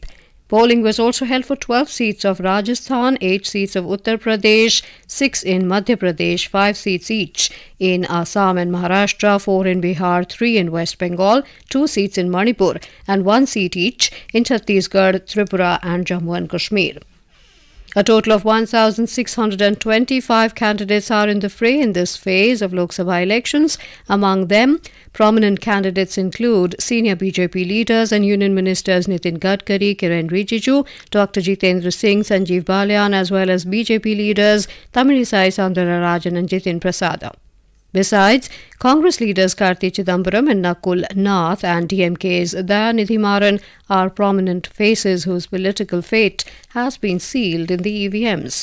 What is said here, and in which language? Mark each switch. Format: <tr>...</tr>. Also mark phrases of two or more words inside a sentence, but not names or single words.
<en>Polling was also held for 12 seats of Rajasthan, 8 seats of Uttar Pradesh, 6 in Madhya Pradesh, 5 seats each in Assam and Maharashtra, 4 in Bihar, 3 in West Bengal, 2 seats in Manipur, and 1 seat each in Chhattisgarh, Tripura, and Jammu and Kashmir. A total of 1,625 candidates are in the fray in this phase of Lok Sabha elections. Among them, prominent candidates include senior BJP leaders and union ministers Nitin Gadkari, Kiren Rijiju, Dr. Jitendra Singh, Sanjeev Balyan, as well as BJP leaders Tamilisai Soundararajan and Jitin Prasada. Besides, Congress leaders Karti, Chidambaram and Nakul Nath and DMK's Dayanidhi Maran are prominent faces whose political fate has been sealed in the EVMs.</en>